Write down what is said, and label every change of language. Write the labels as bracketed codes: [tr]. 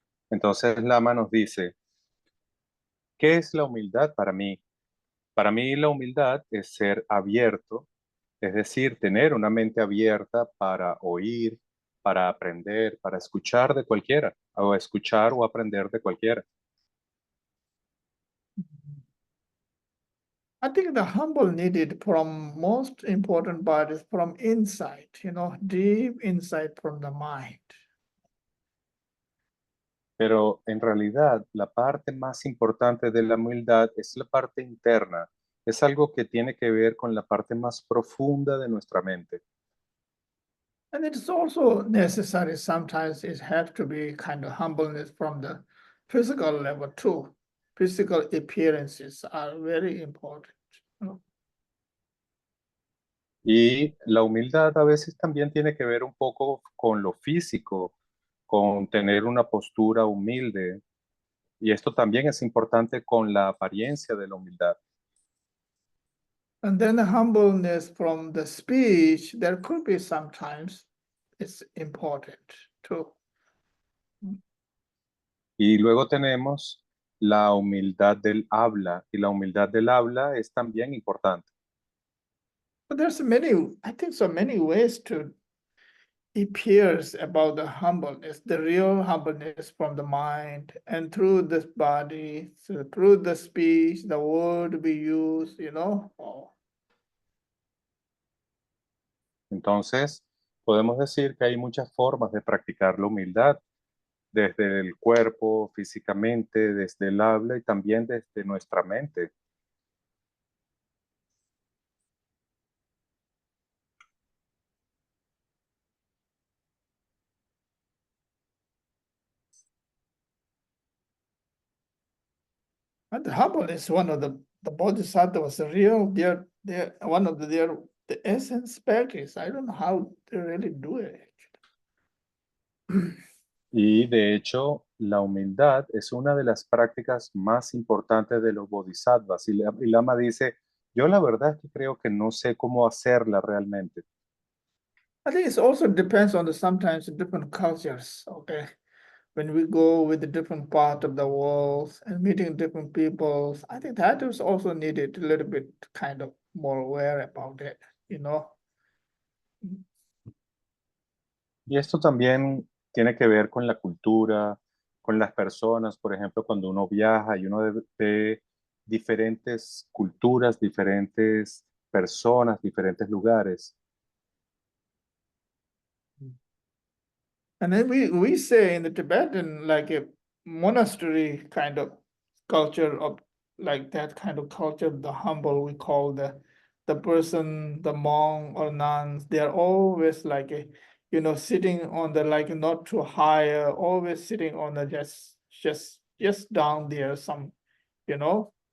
[es] Entonces Lama nos dice, ¿qué es la humildad para mí? Para mí la humildad es ser abierto, es decir, tener una mente abierta para oír, para aprender, para escuchar de cualquiera, o escuchar o aprender de cualquiera. [en] I think the humble needed from most important part is from inside, you know, deep insight from the mind. [es] Pero en realidad la parte más importante de la humildad es la parte interna, es algo que tiene que ver con la parte más profunda de nuestra mente. [en] And it's also necessary sometimes it has to be kind of humbleness from the physical level too. Physical appearances are very important. You know? [es] Y la humildad a veces también tiene que ver un poco con lo físico, con tener una postura humilde. Y esto también es importante con la apariencia de la humildad. [en] And then the humbleness from the speech, there could be sometimes it's important too. [es] Y luego tenemos la humildad del habla. Y la humildad del habla es también importante. [en] But there's many, I think so many ways to appears about the humbleness, the real humbleness from the mind and through this body, so through the speech, the word we use, you know. [es] Entonces, podemos decir que hay muchas formas de practicar la humildad, desde el cuerpo, físicamente, desde el habla y también desde nuestra mente. [en] And the humble is one of the bodhisattvas, the real, they're one of the essence practice. I don't know how they really do it. [es] Y de hecho, la humildad es una de las prácticas más importantes de los bodhisattvas. Y Lama dice, yo la verdad es que creo que no sé cómo hacerla realmente. [en] I think it also depends on the sometimes different cultures, okay? When we go with the different part of the world and meeting different people, I think that is also needed a little bit kind of more aware about it, you know? [es] Y esto también tiene que ver con la cultura, con las personas. Por ejemplo, cuando uno viaja y uno ve diferentes culturas, diferentes personas, diferentes lugares. [en] And then we say in the Tibetan, like a monastery kind of culture of like that kind of culture, the humble, we call the person, the monk or nuns, they're always like a, you know, sitting on the like not too high, always sitting on the just down there, some, you know.